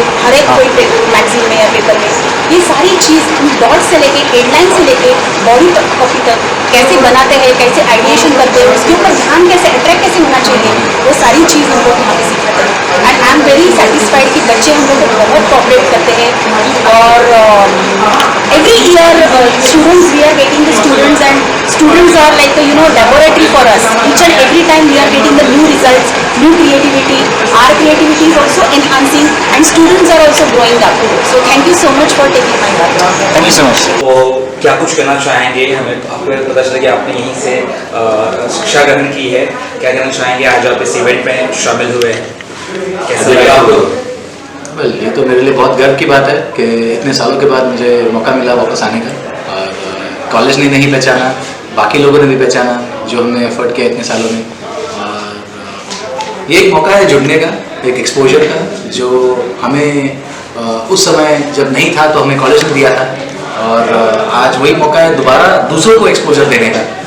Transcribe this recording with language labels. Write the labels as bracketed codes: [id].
[hi] हर एक कोई मैगजीन में या पेपर में, ये सारी चीज़ हम डॉट से लेके हेडलाइन से लेके बॉडी कॉपी तक कैसे बनाते हैं, कैसे आइडिएशन करते हैं, उसके ऊपर ध्यान कैसे अट्रैक्ट कैसे होना चाहिए, वो सारी चीज़ हम लोग यहाँ पे सीखते हैं. [en] and I am very satisfied [hi] कि बच्चे हम लोग को बहुत कोऑपरेट करते हैं और [en] Every year students we are getting the students and students are like laboratory for us. Each and every time we are getting the new results, new creativity. Our creativity is also enhancing and students are also growing up. So thank you so much for taking my part. Thank you so much. [hi] तो क्या कुछ कहना चाहेंगे, हमें आपको पता चला कि आपने यहीं से शिक्षा ग्रहण की है, क्या कहना चाहेंगे आज आप इस इवेंट में शामिल हुए हैं, कैसा लगा आपको? वेल, ये तो मेरे लिए बहुत गर्व की बात है कि इतने सालों के बाद मुझे मौका मिला वापस आने का, और कॉलेज ने नहीं पहचाना, बाकी लोगों ने भी पहचाना जो हमने एफर्ट किया इतने सालों में, और ये एक मौका है जुड़ने का, एक एक्सपोजर का, जो हमें उस समय जब नहीं था तो हमें कॉलेज में दिया था, और आज वही मौका है दोबारा दूसरों को एक्सपोजर देने का।